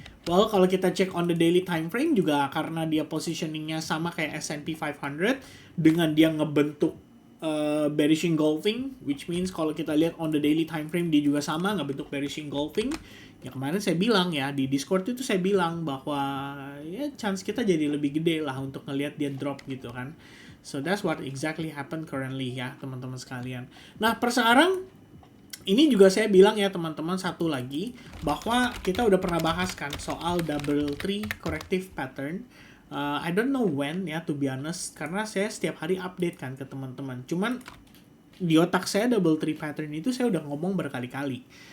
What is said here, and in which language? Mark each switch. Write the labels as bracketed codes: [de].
[id] Well, kalau kita cek [en] on the daily time frame [id] juga, karena dia positioningnya sama kayak S&P 500 dengan dia ngebentuk bearish engulfing, which means kalau kita lihat on the daily time frame dia juga sama ngebentuk bearish engulfing. Ya kemarin saya bilang ya di Discord itu, saya bilang bahwa ya chance kita jadi lebih gede lah untuk ngelihat dia drop gitu kan. [en] So that's what exactly happened currently ya [id] teman-teman sekalian. Nah per sekarang ini juga saya bilang ya teman-teman, satu lagi, bahwa kita udah pernah bahas kan soal double tree corrective pattern. [en] I don't know when ya, to be honest, [id] karena saya setiap hari update kan ke teman-teman. Cuman di otak saya double tree pattern itu saya udah ngomong berkali-kali.